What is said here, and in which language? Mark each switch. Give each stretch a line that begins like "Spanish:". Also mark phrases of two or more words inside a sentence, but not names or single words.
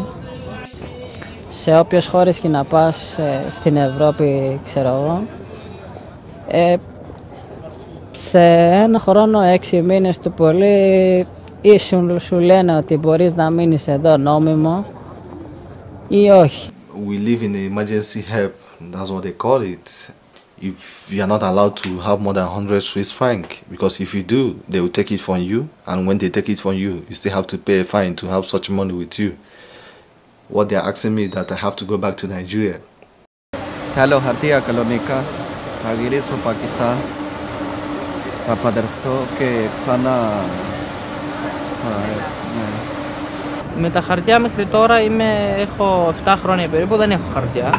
Greek: Σε όποιες χώρες και να πας στην Ευρώπη, ξέρω εγώ, σε ένα χρόνο, 6 μήνες του πολύ, ή σου λένε ότι μπορείς να μείνεις εδώ νόμιμο ή όχι.
English: We live in the emergency help, that's what they call it. If you are not allowed to have more than 100 Swiss franc, because if you do, they will take it from you, and when they take it from you, you still have to pay a fine to have such money with you. What they are asking me is that I have to go back to Nigeria.
Greek: Θέλω χαρτιά κανονικά, θα γυρίσω Πακιστάν, θα παντρευτώ και ξανά Με τα χαρτιά μέχρι τώρα έχω 7 χρόνια περίπου, δεν έχω χαρτιά.